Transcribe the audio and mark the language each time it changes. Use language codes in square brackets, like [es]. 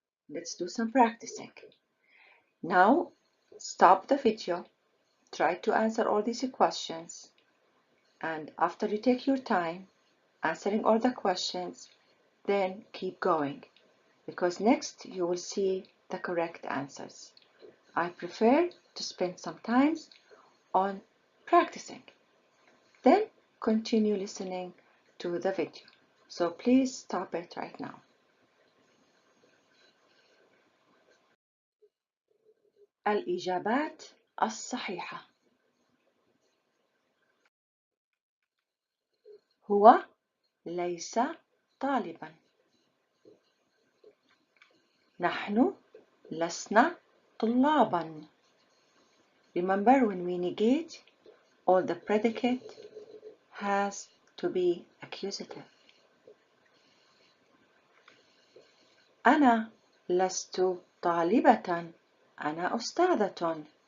[en] Let's do some practicing. Now stop the video, try to answer all these questions, and after you take your time answering all the questions, then keep going, because next you will see the correct answers. I prefer to spend some time on practicing, then continue listening to the video. So please stop it right now. [ar] الإجابات الصحيحة: هو ليس طالبا. نحن لسنا طلابا. [en] Remember, when we negate, all the predicate has to be accusative. [ar] أنا لست طالبة، أنا أستاذة.